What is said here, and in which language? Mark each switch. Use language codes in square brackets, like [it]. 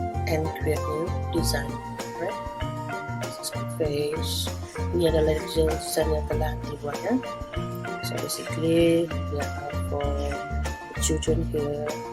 [en] And create new design, right? This is my face. [ms] Ini adalah design yang telah dibuat, ya. [en] So basically, we are for the children here.